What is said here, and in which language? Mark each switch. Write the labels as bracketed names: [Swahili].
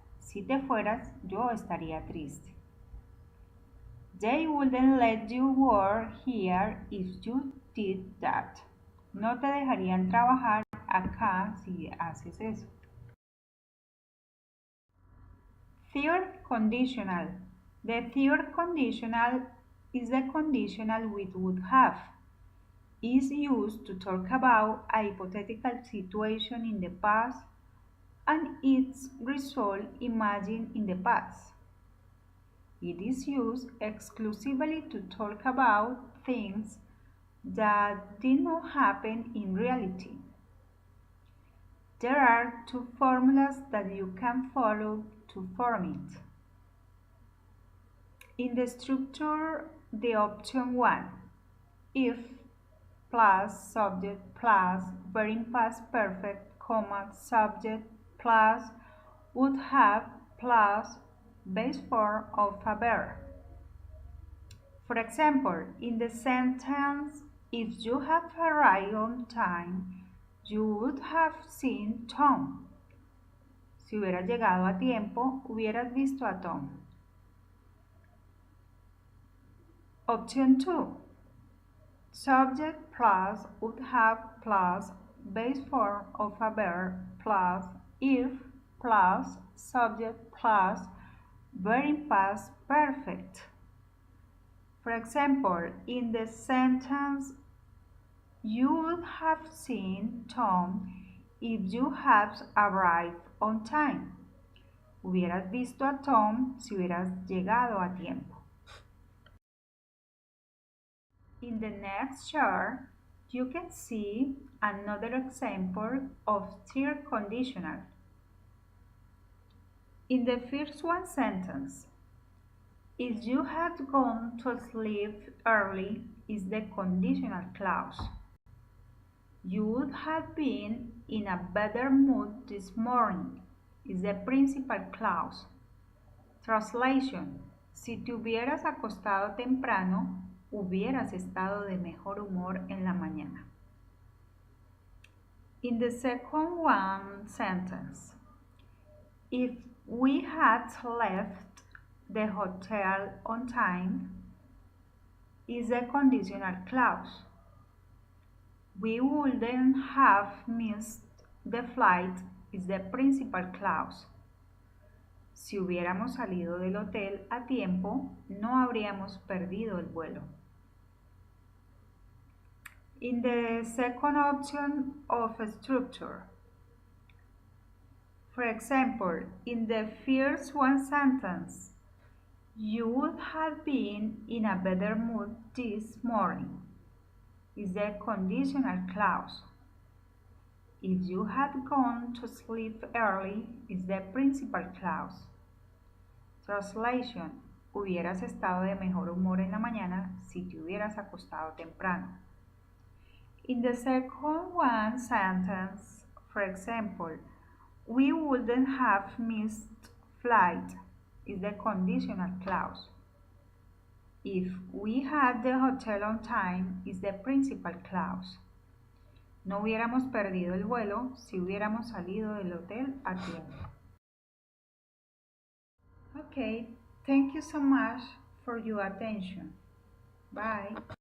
[Spanish] Si te fueras, yo estaría triste. [English] They wouldn't let you work here if you did that. [Spanish] No te dejarían trabajar acá si haces eso. [English] Third conditional. The third conditional is the conditional we would have. Is used to talk about a hypothetical situation in the past and its result imagined in the past. It is used exclusively to talk about things that did not happen in reality. There are two formulas that you can follow to form it. In the structure, the option 1, if plus subject plus verb past perfect, comma, subject plus would have plus base form of a verb. For example, in the sentence, if you had arrived on time, you would have seen Tom. [Spanish] Si hubieras llegado a tiempo, hubieras visto a Tom. [English] Option 2. Subject plus would have plus base form of a verb plus if plus subject plus verb past perfect. For example, in the sentence, you would have seen Tom if you had arrived on time. [Spanish] Hubieras visto a Tom si hubieras llegado a tiempo. [English] In the next chart, you can see another example of third conditional. In the first one sentence, if you had gone to sleep early is the conditional clause. You would have been in a better mood this morning is the principal clause. Translation. [Spanish] Si te hubieras acostado temprano, hubieras estado de mejor humor en la mañana. [English] In the second one sentence, if we had left the hotel on time is a conditional clause. We wouldn't have missed the flight is the principal clause. [Spanish] Si hubiéramos salido del hotel a tiempo, no habríamos perdido el vuelo. [English] In the second option of structure, for example, in the first one sentence, you would have been in a better mood this morning is the conditional clause. If you had gone to sleep early is the principal clause. Translation. [Spanish] Hubieras estado de mejor humor en la mañana si te hubieras acostado temprano. [English] In the second one sentence, for example, we wouldn't have missed flight is the conditional clause. If we had the hotel on time is the principal clause. [Spanish] No hubiéramos perdido el vuelo si hubiéramos salido del hotel a tiempo. [English] Okay, thank you so much for your attention. Bye.